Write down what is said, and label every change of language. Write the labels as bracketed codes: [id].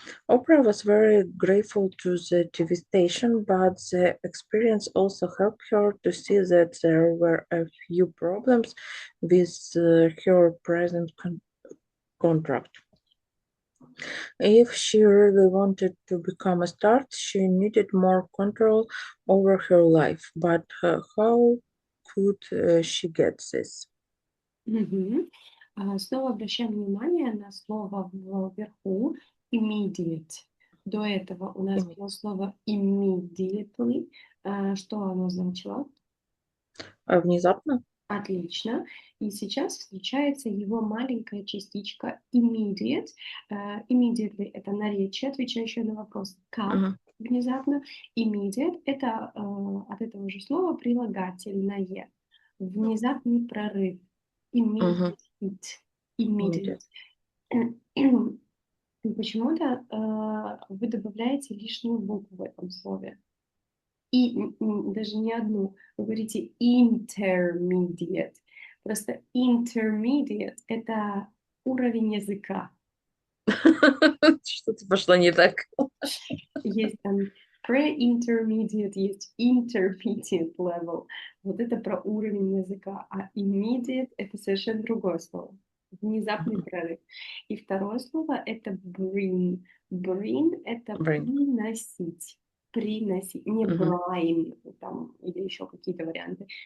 [en] Oprah was very grateful to the TV station, but the experience also helped her to see that there were a few problems with her present contract. If she really wanted to become a star, she needed more control over her life. But how could she get this? Мгм. [ru] Снова обращаем внимание на слово вверху immediate. До этого у нас было слово immediately. Что оно значило? Внезапно? Отлично. И сейчас встречается его маленькая частичка immediate. Immediately — это наречие, отвечающее на вопрос «как?» внезапно. Immediate — это от этого же слова прилагательное. Внезапный прорыв. [en] Immediate hit. [ru] Immediate. Почему-то вы добавляете лишнюю букву в этом слове. И даже не одну. Вы говорите intermediate. Просто intermediate — это уровень языка. Что-то пошло не так. Есть там pre-intermediate, есть intermediate level. Вот это про уровень языка. А immediate — это совершенно другое слово. Внезапный прорыв. И второе слово — это bring. Bring — это приносить. Приносить. Не brine там, или еще какие-то варианты.